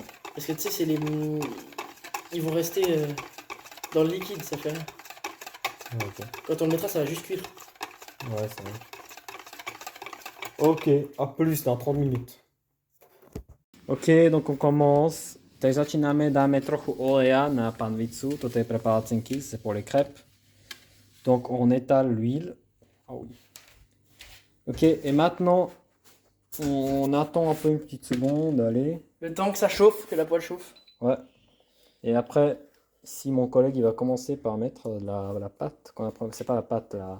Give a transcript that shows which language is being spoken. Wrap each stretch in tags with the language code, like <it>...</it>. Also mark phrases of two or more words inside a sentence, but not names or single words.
<fr>Parce que tu sais, c'est les. Ils vont rester dans le liquide, ça fait rien. Ouais, ok. Quand on le mettra, ça va juste cuire. Ouais, c'est vrai. Ok, à plus dans 30 minutes. Ok, donc on commence.</fr> <cs>Teď začínáme,</cs> <sk>dáme trochu oleja na panvicu, toto je pre palacinky,</sk> <fr>c'est pour les crêpes. Donc on étale l'huile. Oh oui. Ok, et maintenant on attend un peu une petite seconde, allez. Le temps que ça chauffe, que la poêle chauffe. Ouais. Et après, si mon collègue il va commencer par mettre la pâte, c'est pas la pâte là.</fr>